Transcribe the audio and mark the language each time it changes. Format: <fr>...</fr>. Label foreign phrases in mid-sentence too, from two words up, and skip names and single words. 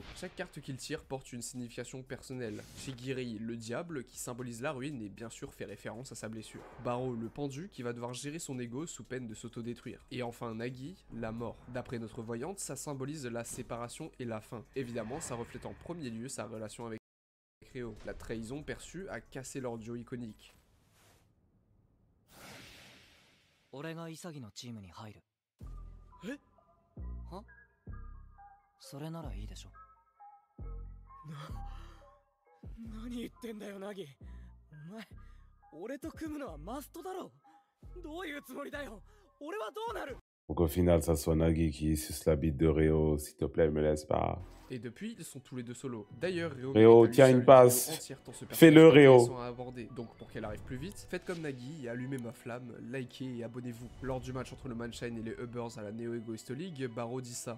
<fr>Chaque carte qu'il tire porte une signification personnelle. Shigiri, le diable, qui symbolise la ruine et bien sûr fait référence à sa blessure. Baro, le pendu, qui va devoir gérer son ego sous peine de s'autodétruire. Et enfin Nagi, la mort. D'après notre voyante, ça symbolise la séparation et la fin. Évidemment, ça reflète en premier lieu sa relation avec Reo. La trahison perçue a cassé leur duo iconique.</fr> <ja>俺が潔のチームに入る。えは？それならいいでしょ。何言ってんだよナギお前俺と組むのはマストだろどういうつもりだよ俺はどうなる</ja> <fr>Pour qu'au final, ça soit Nagi qui suce la bite de Reo. S'il te plaît, me laisse pas. Et depuis, ils sont tous les deux solos. D'ailleurs, Reo, Reo, mérite à lui tiens seul une passe. vidéo entière tant ce Fais-le, personnage est Reo. intéressant à aborder. Donc pour qu'elle arrive plus vite, faites comme Nagi et allumez ma flamme, likez et abonnez-vous. Lors du match entre le Manshine et les Ubbers à la Neo Egoist League, Baro dit ça.</fr>